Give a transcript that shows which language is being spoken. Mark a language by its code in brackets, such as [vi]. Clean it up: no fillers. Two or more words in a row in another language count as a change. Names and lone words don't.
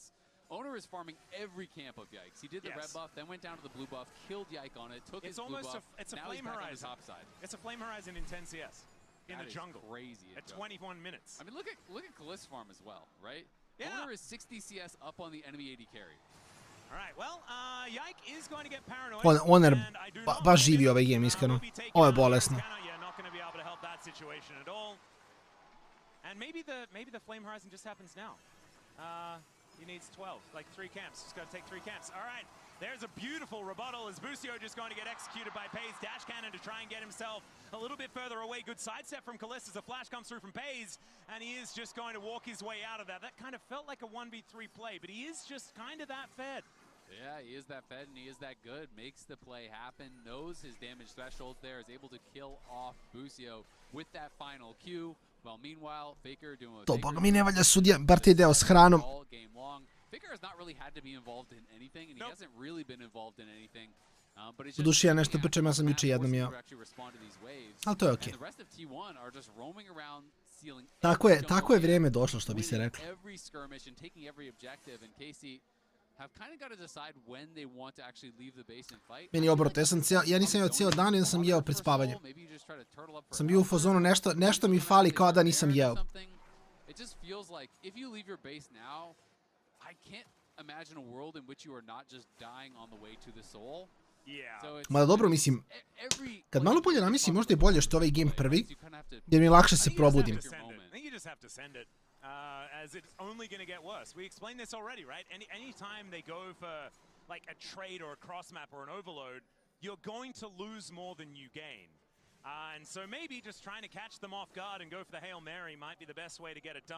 [en] Owner is farming every camp of Yikes. He did the red buff, then went down to the blue buff, killed Yike on it, took his blue buff. It's a Flame Horizon. Top side. It's a Flame Horizon in 10 CS in the jungle. Crazy at 21 minutes. I mean, look at Calist farm as well, right? Yeah. Owner is 60 CS up on the enemy AD carry. [sr] Oner baš živi ovaj game, iskreno. Ovo je bolesno. [en] He needs 12, like 3 camps. Just got to take 3 camps. All right, there's a beautiful rebuttal as Busio just going to get executed by Pays. Dash cannon to try and get himself a little bit further away. Good sidestep from Kalista as a flash comes through from Pays, and he is just going to walk his way out of that. That kind of felt like a 1v3 play, but he is just kind of that fed. Yeah, he is that fed and he is that good. Makes the play happen, knows his damage threshold there, is able to kill off Busio with that final Q. Well, meanwhile, Faker doing what [sr] To, boga mi ne valja sudija, bar ti deo s hranom. [en] Faker has not really had to be involved in anything, and he hasn't really been involved in anything. [sr] U duši ja nešto pričam, ja sam juče jednom jeo. Ali to je okej. Tako je vrijeme došlo, što bi se reklo. Meni je obrnuto, ja nisam jeo cijel dan, ja sam jeo pred spavanjem. Sam bio u fazonu, nešto mi fali kao da nisam jeo. Mada dobro, mislim, kad malo bolje namislim, možda je bolje što ovaj game prvi, jer mi lakše se probudim. [en] As it's only going to get worse. We explained this already, right? Any time they go for like a trade or a cross map or an overload, you're going to lose more than you gain. And so maybe just trying to catch them off guard and go for the Hail Mary might be the best way to get it done.